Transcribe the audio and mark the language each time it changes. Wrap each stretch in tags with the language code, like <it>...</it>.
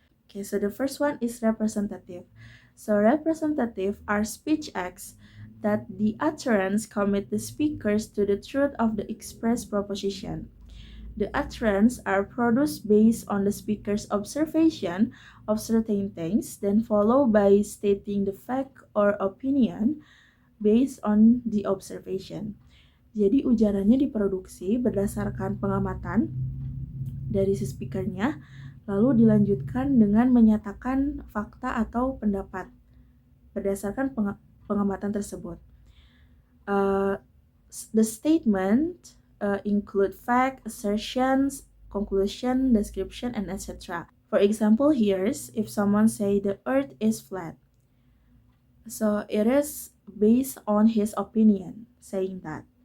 <en>Okay, so the first one is representative. So representative are speech acts that the utterance commit the speakers to the truth of the expressed proposition. The utterance are produced based on the speaker's observation of certain things, then followed by stating the fact or opinion based on the observation.</en> <id>Jadi ujarannya diproduksi berdasarkan pengamatan dari si speakernya, lalu dilanjutkan dengan menyatakan fakta atau pendapat berdasarkan pengamatan tersebut.</id> <en>The statement include fact, assertions, conclusion, description, and etc. For example, here's if someone say the earth is flat. So it is based on his opinion saying that.</en>